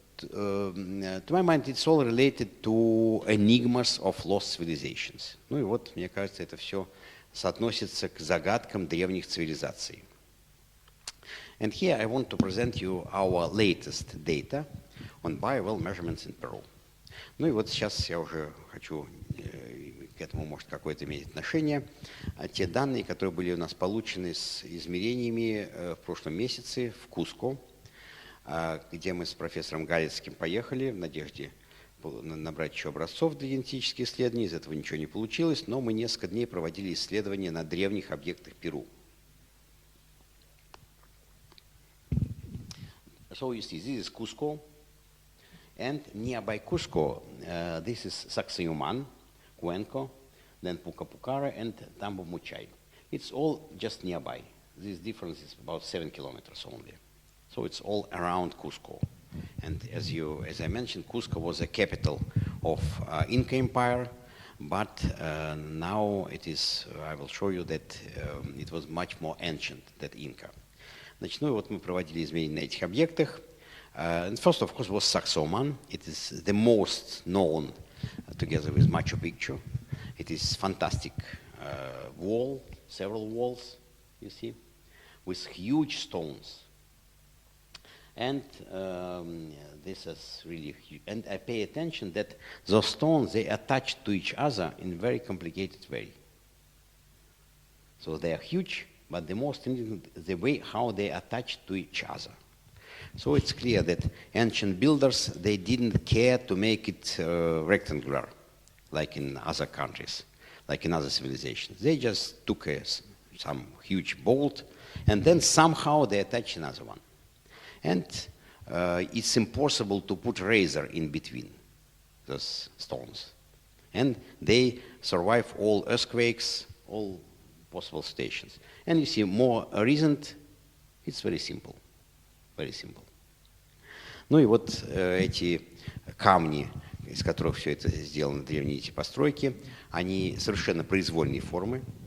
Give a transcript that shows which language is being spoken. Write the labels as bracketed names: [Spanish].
[English] To my mind, it's all related to enigmas of lost civilizations. [Russian] Ну и вот, мне кажется, это все соотносится к загадкам древних цивилизаций. [English] And here I want to present you our latest data on biowell measurements in Peru. [Russian] Ну и вот сейчас я уже хочу к этому может какое-то иметь отношение. Те данные, которые были у нас получены с измерениями в прошлом месяце в Куско, где мы с профессором Галицким поехали в надежде набрать еще образцов для генетических исследований. Из этого ничего не получилось, но мы несколько дней проводили исследования на древних объектах Перу. [English] So you see, this is Cusco, and nearby Cusco, this is Sacsayhuaman, Cuenco, then Pucapucara, and Tambo-Mucay. It's all just nearby. This difference is about 7 kilometers only. So it's all around Cusco. And as I mentioned, Cusco was the capital of Inca Empire, but now it is, I will show you that it was much more ancient than Inca. [Russian] Значит, ну и вот мы проводили измерения на этих объектах. [English] And first, of course, was Sacsayhuaman. It is the most known together with Machu Picchu. It is fantastic wall, several walls, you see, with huge stones. And this is really huge. And I pay attention that those stones, they attach to each other in a very complicated way. So they are huge, but the most interesting is the way how they attach to each other. So it's clear that ancient builders, they didn't care to make it rectangular, like in other countries, like in other civilizations. They just took some huge bolt, and then somehow they attach another one. And it's impossible to put razor in between those stones. And they survive all earthquakes, all possible stations. And you see, more recent, it's very simple. Very simple. [Russian] Ну и вот эти камни, из которых все это сделано, древние эти постройки, они совершенно произвольной формы.